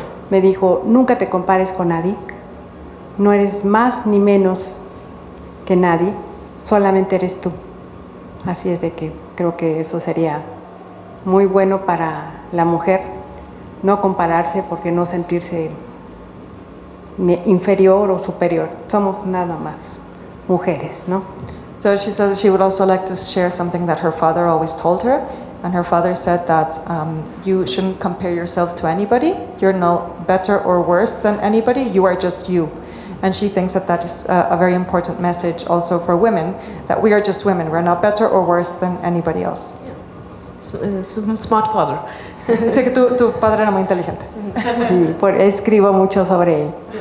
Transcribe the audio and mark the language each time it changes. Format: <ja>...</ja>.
<es>Me dijo, nunca te compares con nadie, no eres más ni menos que nadie, solamente eres tú. Así es de que creo que eso sería muy bueno para la mujer, no compararse, porque no sentirse inferior o superior, somos nada más mujeres, ¿no?</es> <en>So she says she would also like to share something that her father always told her, and her father said that you shouldn't compare yourself to anybody. You're no better or worse than anybody, you are just you. And she thinks that that is a very important message also for women, that we are just women, we're not better or worse than anybody else. It's a smart father.</en> <es>Dice que tu padre era muy inteligente. Sí, escribo mucho sobre él.</es>